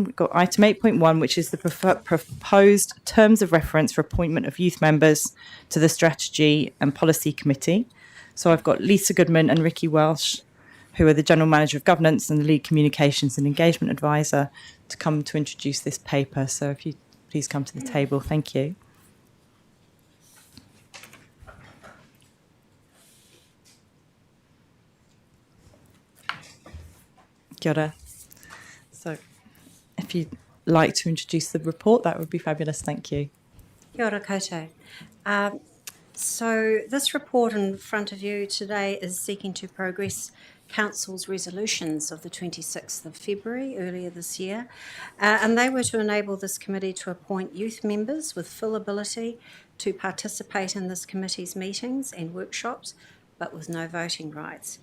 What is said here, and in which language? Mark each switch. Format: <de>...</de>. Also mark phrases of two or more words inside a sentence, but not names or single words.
<en>We've got item 8.1, which is the proposed terms of reference for appointment of youth members to the Strategy and Policy Committee. So I've got Lisa Goodman and Ricky Welsh, who are the General Manager of Governance and the Lead Communications and Engagement Advisor, to come to introduce this paper. So if you please come to the table, thank you.</en> <mi>Kia ora.</mi> <en>So if you'd like to introduce the report, that would be fabulous. Thank you.</en> <mi>Kia ora koutou.</mi> <en>So this report in front of you today is seeking to progress Council's resolutions of the 26th of February earlier this year, and they were to enable this committee to appoint youth members with full ability to participate in this committee's meetings and workshops, but with no voting rights.</en>